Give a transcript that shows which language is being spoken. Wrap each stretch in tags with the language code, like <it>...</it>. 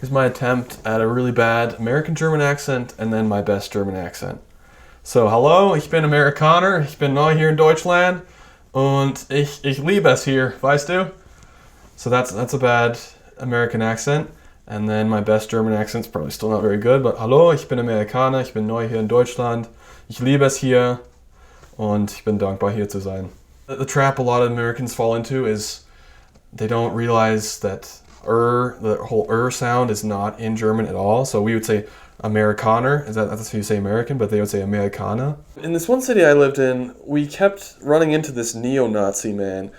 <en>Here's my attempt at a really bad American German accent and then my best German accent.</en> <de>So, hallo, ich bin Amerikaner, ich bin neu hier in Deutschland und ich liebe es hier, weißt du?</de> <en>So that's a bad American accent. And then my best German accent's probably still not very good, but</en> <de>hallo, ich bin Amerikaner, ich bin neu hier in Deutschland, ich liebe es hier und ich bin dankbar hier zu sein.</de> <en>The trap a lot of Americans fall into is they don't realize that the whole sound is not in German at all. So we would say Amerikaner, that's how you say American, but they would say Amerikaner. In this one city I lived in, we kept running into this neo-Nazi man.</en>